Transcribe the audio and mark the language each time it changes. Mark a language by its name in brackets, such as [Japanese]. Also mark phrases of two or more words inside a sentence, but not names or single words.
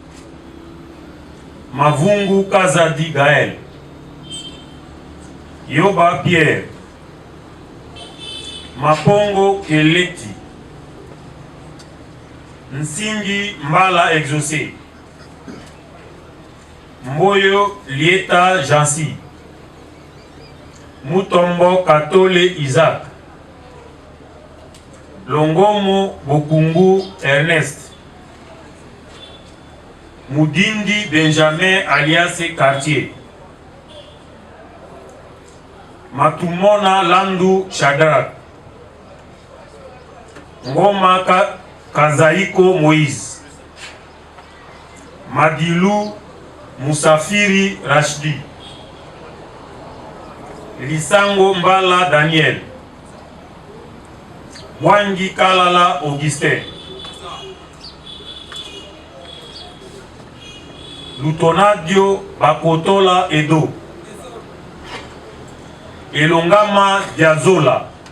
[French] Mavungu Kazadi Gaël, Yoba Pierre, Mapongo Keleti, Nsingi Mbala Exaucé, Mboyo Lieta Jansi, Mutombo Katole Isaac, Longomo Bokungu Ernest, Moudindi Benjamin alias Cartier, Matumona Landu Shadrach, Ngoma Kazaiko Moïse, Madilou Musafiri Rashidi, Lisango Mbala Daniel, Wangi Kalala Augustin, Lutonadio Bakotola Edo, Elongama Diazola,